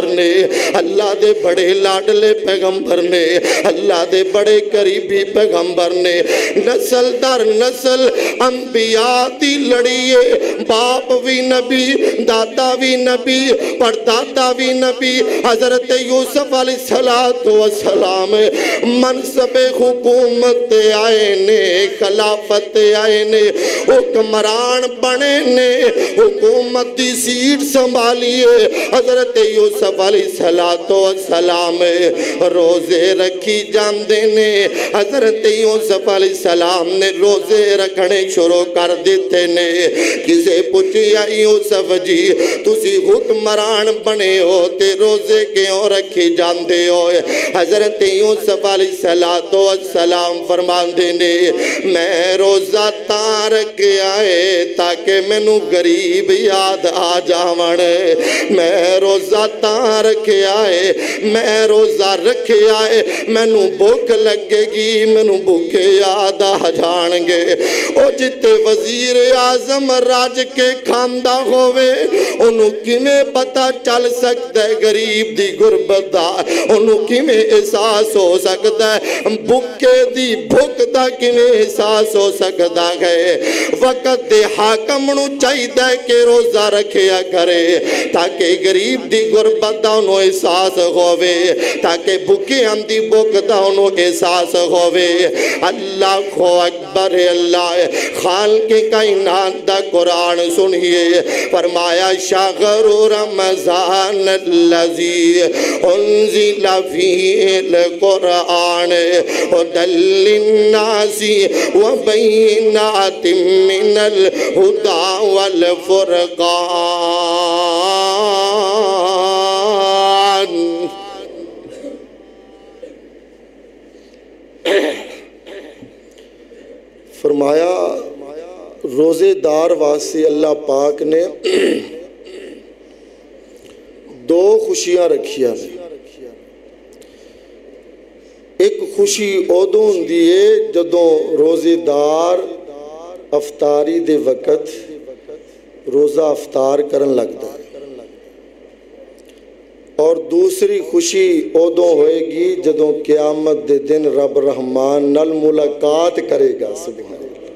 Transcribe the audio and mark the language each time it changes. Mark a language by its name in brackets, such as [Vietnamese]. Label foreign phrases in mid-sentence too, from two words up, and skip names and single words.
[Punjabi] نے اللہ دے بڑے لاڈلے پیغمبر نے اللہ دے بڑے قریبی پیغمبر نے نسل در نسل انبیاء دی لڑیے باپ بھی نبی دادا بھی نبی پردادا بھی نبی حضرت یوسف [Arabic] علیہ السلام [Punjabi] منصب حکومت آئے نے خلافت آئے نے حکمران بنے نے نے حکومت دی سیٹ سنبھالیے حضرت یوسف [Arabic] علیہ السلام [Punjabi] روزے رکھی جاندے نے حضرت یوسف [Arabic] علیہ السلام [Punjabi] نے روزے رکھنے شروع کر دیتے نے کسے پوچھیا یوسف جی تسی حکمران بنے ہو تے روزے کیوں رکھی جاندے ہو حضرت یوسف [Arabic] علیہ السلام [Punjabi] فرماندے نے میں روزہ تاں رکھیا ہے تاکہ مینوں غریب یاد آ جاون میں روزہ تاں رکھیا ہے میں روزہ رکھیا ہے مینوں بھوک لگے گی مینوں بھوکے یاد آ جان گے او جتے وزیر اعظم راج کے کھاندا ہووے انہوں کیویں پتہ چل سکتا ہے غریب دی غربت دا انہوں کیویں احساس ہو سکتا ہے بھوکے دی بھوک دا کیویں احساس ہو سکتا ہے وقت دے حاکم نو چاہیے کہ روزہ رکھیا کرے تاکہ غریب دی غربت دا انہوں احساس ہووے تاکہ بھوکیاں دی بھوک دا انہوں احساس ہووے [Arabic] اللہ اکبر [Punjabi] اللہ خالق کائنات دا قرآن سنیے فرمایا [Arabic] شہر رمضان الذی انزل فیہ القرآن ھدی للناس وبینات من الہدی والفرقان [Punjabi] فرمایا روزے دار واسطے اللہ پاک نے دو خوشیاں رکھیا نے ایک خوشی ادوں ہوندی ہے جدوں روزے دار افطاری دے وقت روزہ افطار کرن لگتا ہے اور دوسری خوشی ادوں ہوئے گی جدوں قیامت دے دن رب رحمان نال ملاقات کرے گا [Arabic] سبحان اللہ